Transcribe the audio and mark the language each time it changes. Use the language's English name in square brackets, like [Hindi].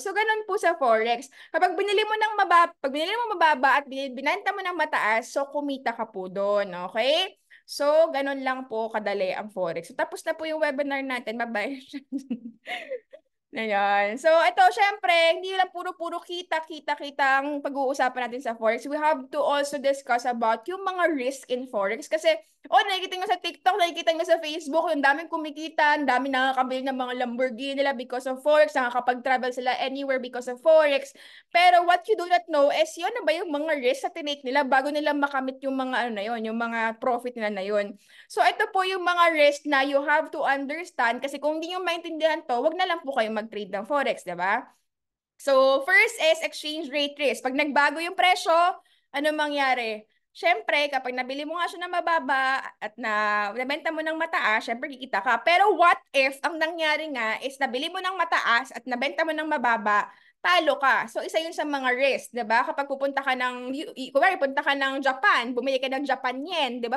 [Filipino] So, ganun po sa Forex. Pag binili mo mababa at binenta mo ng mataas, so kumita ka po doon, okay? So, ganun lang po kadali ang Forex. So, tapos na po yung webinar natin. Bye-bye. Ayan. So, ito, syempre, hindi lang puro-puro kita ang pag-uusapan natin sa Forex. [English] We have to also discuss about yung mga risk in Forex. [Filipino] Kasi, nakikita nyo sa TikTok, nakikita nyo sa Facebook, yung daming kumikita, ang daming nakakabili ng mga Lamborghini nila because of Forex, nakakapag-travel sila anywhere because of Forex. Pero [English] what you do not know is, [Filipino] yun na ba yung mga risk na tinake nila bago nila makamit yung mga, yung mga profit nila na yun. So, ito po yung mga risk na you have to understand kasi kung hindi nyo maintindihan to, wag na lang po kayo mag-trade ng Forex, di ba? [English] So, first is exchange rate risk. [Filipino] Pag nagbago yung presyo, ano mangyari? Siyempre, kapag nabili mo nga siya na mababa at nabenta mo ng mataas, siyempre kikita ka. Pero what if ang nangyari nga is nabili mo ng mataas at nabenta mo ng mababa, talo ka. So, isa yun sa mga risk, di ba? Kapag pupunta ka punta ka ng Japan, bumili ka ng Japan yen, di ba?